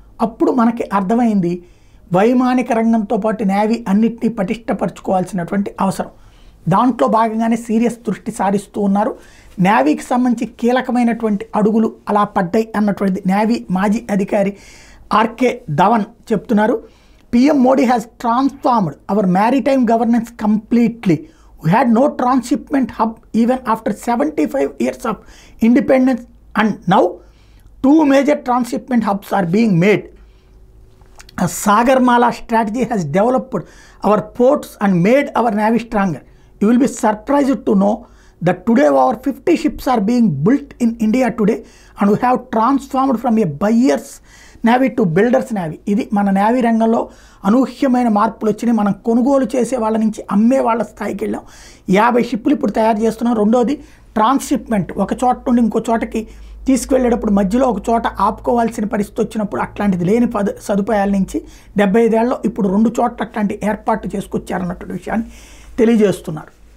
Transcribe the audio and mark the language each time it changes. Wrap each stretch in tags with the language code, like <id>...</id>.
<te>అప్పుడు మనకి అర్థమైంది వైమానిక రంగంతో పాటు నేవీ అన్నిటినీ పటిష్టపరచుకోవాల్సినటువంటి అవసరం. దాంట్లో భాగంగానే సీరియస్ దృష్టి సారిస్తూ ఉన్నారు. నేవీకి సంబంధించి కీలకమైనటువంటి అడుగులు అలా పడ్డాయి అన్నటువంటి నేవీ మాజీ అధికారి ఆర్కే ధవన్ చెప్తున్నారు.</te> <en>PM Modi has transformed our maritime governance completely. We had no transshipment hub even after 75 years of independence, and now 2 major transshipment hubs are being made. A Sagarmala strategy has developed our ports and made our navy stronger. You will be surprised to know that today over 50 ships are being built in India today, and we have transformed from a buyer's navy to builders navy.</en> <te>ఇది మన navy రంగంలో అనూహ్యమైన మార్పులు వచ్చినాయి. మనం కొనుగోలు చేసే వాళ్ళ నుంచి అమ్మే వాళ్ళ స్థాయికి వెళ్ళాం. 50 షిప్పులు ఇప్పుడు తయారు చేస్తున్నాం. రెండోది ట్రాన్స్షిప్మెంట్, ఒక చోట నుండి ఇంకో చోటకి తీసుకువెళ్ళేటప్పుడు మధ్యలో ఒక చోట ఆపుకోవాల్సిన పరిస్థితి వచ్చినప్పుడు అట్లాంటిది లేని సదుపాయాల నుంచి 75 ఏళ్ళలో ఇప్పుడు 2 చోట్ల అట్లాంటి ఏర్పాటు చేసుకొచ్చారన్నటువంటి విషయాన్ని తెలియజేస్తున్నారు.</te>